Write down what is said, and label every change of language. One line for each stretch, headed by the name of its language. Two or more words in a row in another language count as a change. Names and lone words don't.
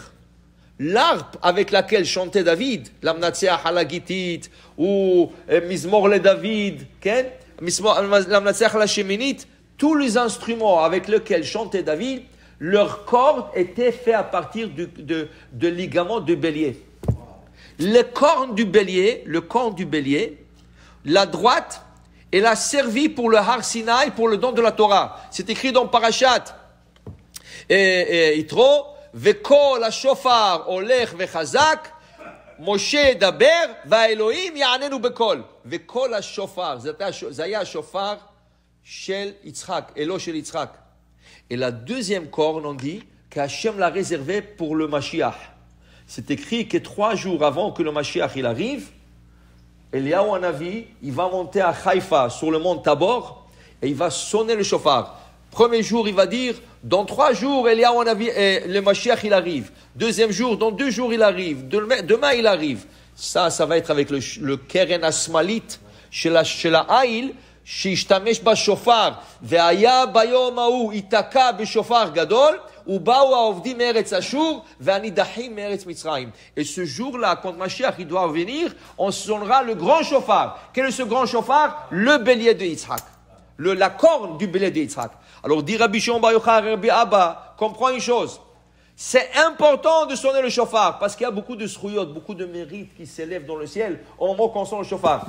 French: L'arpe avec laquelle chantait David, l'Amnatseach Halagitit ou Mizmor le David, l'Amnatseach Hasheminit, tous les instruments avec lesquels chantait David, leur corde était faite à partir de ligaments de bélier. Le corne du bélier, la droite, elle a servi pour le Har Sinaï, pour le don de la Torah. C'est écrit dans
Hebrew: Parashat. Yitro, וקול השופר הולך וחזק, משה ידבר, והאלוהים יעננו בקול. וכל השופר, זה היה השופר של יצחק, אלו של יצחק.
French: Et la deuxième corne, on dit qu'Hachem l'a réservé pour le Mashiach. C'est écrit que 3 jours avant que le Mashiach il arrive, Eliyahu Hanavi, il va monter à Haïfa, sur le mont Tabor, et il va sonner le shofar. Premier jour, il va dire, dans 3 jours, Eliyahu Hanavi, le Mashiach, il arrive. Deuxième jour, dans 2 jours, il arrive. Demain, il arrive. Ça va être avec le
Hebrew: קרן השמאלית,
French: chez la Haïl,
Hebrew: שהשתמש בשופר, והיה ביום ההוא ייתקע בשופר גדול, ובאו העובדים מארץ אשור, והנידחים מארץ מצרים.
French: Et ce jour-là, quand Mashiach il doit venir, on sonnera le grand chauffard. Quel est ce grand chauffard? Le bélier de Yitzhak. La corne du bélier de Yitzhak. Alors, dit Rabbi Shimon Bar Yochai, Rabbi Abba, comprends une chose. C'est important de sonner le chauffard, parce qu'il y a beaucoup de srouyot, beaucoup de mérites qui s'élèvent dans le ciel au moment qu'on sonne le chauffard.